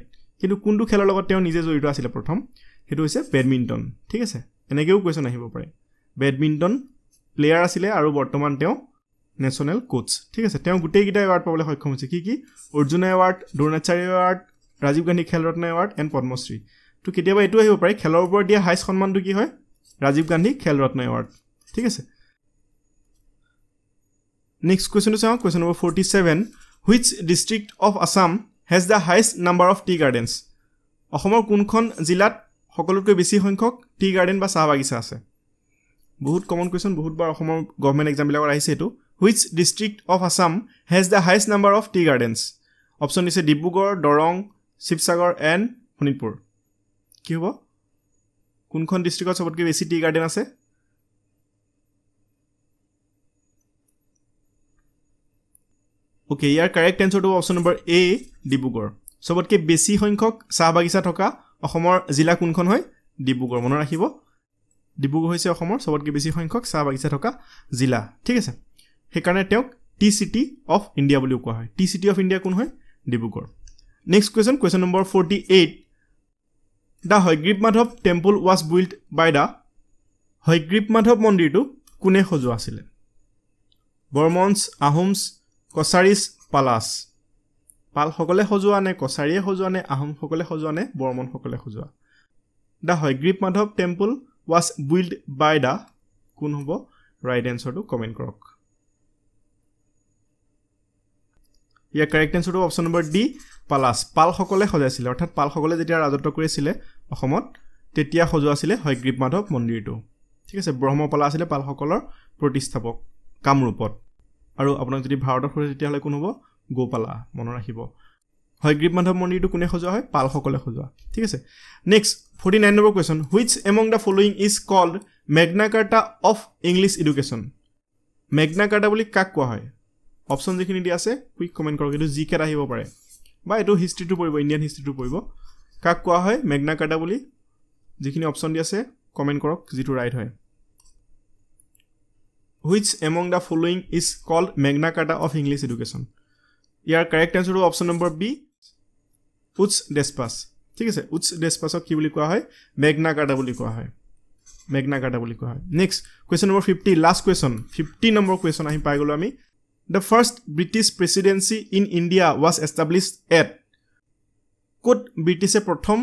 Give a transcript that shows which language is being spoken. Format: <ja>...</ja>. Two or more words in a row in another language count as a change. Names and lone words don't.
<as>কিন্তু কোনটো খেলৰ লগত তেওঁ নিজে জড়িত আছিল প্ৰথম হেতু হৈছে বেডমিন্টন ঠিক আছে এনেকেও কোৱেশ্চন আহিব পাৰে বেডমিন্টন প্লেয়াৰ আছিল আৰু বৰ্তমান তেওঁ</as> <en>national coach</en> <as>ঠিক আছে তেওঁ গুটেই গিটা এৱাৰ্ড পাবলৈ সক্ষম হৈছে কি অৰ্জুন এৱাৰ্ড দ্ৰোণাচাৰ্য এৱাৰ্ড ৰাজীৱ গান্ধী খেল ৰত্ন এৱাৰ্ড এণ্ড পদ্মশ্ৰী তো কেতিয়াবা এটো আহিব পাৰে খেলৰ ওপৰত দিয়া হাইষ্ট সন্মানটো কি হয় ৰাজীৱ গান্ধী খেল ৰত্ন এৱাৰ্ড ঠিক আছে</as> <en>next question চাওঁ question number 47 which district of Assam has the highest number of tea gardens</en> <as>অসমৰ কোনখন জিলাত সকলোতকৈ বেছি সংখ্যক</as> <en>tea garden</en> <as>বা চাহ বাগিচা আছে বহুত</as> <en>common question</en> <as>বহুত বাৰ অসমৰ</as> <en>government exam</en> <as>বিলাকৰ আহিছে এটো</as> <en>which district of Assam has the highest number of tea gardens option is Dibrugarh Dorong Sibsagar and Honipur</en> <as>কি হ'ব কোনখন ডিস্ট্ৰিক্টত সবতকৈ বেছি</as> <en>tea garden</en> <as>আছে</as> <en>Okay, your correct answer to option number A, Dibrugarh.</en> <as>সবতকৈ বেছি সংখ্যক চাহ বাগিচা থকা অসমৰ জিলা কোনখন হয় ডিব্ৰুগড় মনত ৰাখিব ডিব্ৰুগড় হৈছে অসমৰ সবতকৈ বেছি সংখ্যক চাহ বাগিচা থকা জিলা ঠিক আছে সেইকাৰণে তেওঁক</as> <en>tea city of India</en> <as>বুলি কোৱা হয়</as> <en>tea city of India</en> <as>কোন হয় ডিব্ৰুগড়</as> <en>next question number 48 The Haygrip Madhav temple was built by the</en> <as>Haygrip Madhav মন্দিৰটো কোনে সজোৱা আছিল বৰ্মনছ আহোমছ কছাৰীছ পালাছ পাল সকলে সজোৱা নে কছাৰীয়ে সজোৱা নে আহোম সকলে সজোৱা নে বৰ্মন সকলে সজোৱা</as> <en>The Haygrip Madhav temple was built by the</en> <as>কোন হ'ব</as> <en>right answerটো</en> <as>কমেন্ট কৰক ইয়াৰ</as> <en>correct answerটো option number D</en> <as>পালাছ পাল সকলে সজাইছিল অৰ্থাৎ পাল সকলে যেতিয়া ৰাজত্ব কৰিছিল অসমত তেতিয়া সজোৱা আছিল হয়গ্ৰীব মাধৱ মন্দিৰটো ঠিক আছে ব্ৰহ্মপালা আছিল পাল সকলৰ প্ৰতিষ্ঠাপক কামৰূপত আৰু আপোনাক যদি ভাৰতত হয় তেতিয়া হলে কোন হ'ব গোপালা মনত ৰাখিব হয়গ্ৰীব মাধৱ মন্দিৰটো কোনে সজোৱা হয় পাল সকলে সজোৱা ঠিক আছে</as> <en>next 49 number question which among the following is called Magna Carta of English Education</en> <as>Magna Carta বুলি কাক কোৱা হয় অপচন যিখিনি দি আছে</as> <en>quick comment</en> <as>কৰক এটো জিকে আহিব পাৰে বা এটো হিষ্ট্ৰীটো পৰিব</as> <en>Indian historyটো</en> <as>পৰিব কাক কোৱা হয় মেগনা কাৰ্টা বুলি যিখিনি অপচন দি আছে কমেন্ট কৰক যিটো ৰাইট হয়</as> <en>which among the following is called Magna Carta of English Education</en> <as>ইয়াৰ</as> <en>correct answer</en> <as>হ'ব</as> <en>option number B</en> <as>উচ ডেছপাছ ঠিক আছে উচ ডেছপাছক কি বুলি কোৱা হয় মেগনা কাৰ্টা বুলি কোৱা হয় মেগনা কাৰ্টা বুলি কোৱা হয়</as> <en>next question number 50 last question 50 number question</en> <as>আহি পাই গলো আমি</as> <en>The first British presidency in India was established at</en> <as>কোট ব্ৰিটিছে প্ৰথম</as>